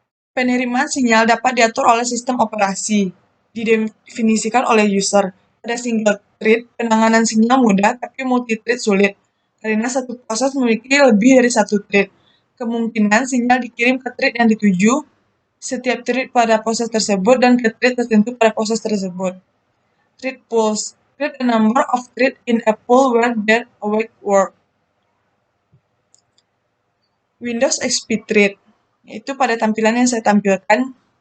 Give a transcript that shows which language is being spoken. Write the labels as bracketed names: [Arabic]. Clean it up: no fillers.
[Indonesian] Penerimaan sinyal dapat diatur oleh sistem operasi, didefinisikan oleh user. Pada single thread, penanganan sinyal mudah, tapi multi-thread sulit, karena satu proses memiliki lebih dari satu thread. Kemungkinan sinyal dikirim ke thread yang dituju, setiap thread pada proses tersebut, dan ke thread tertentu pada proses tersebut. [English] Thread pools. Create a number of threads in a pool where there awake work. Windows XP thread. [Indonesian] Itu pada tampilan yang saya tampilkan.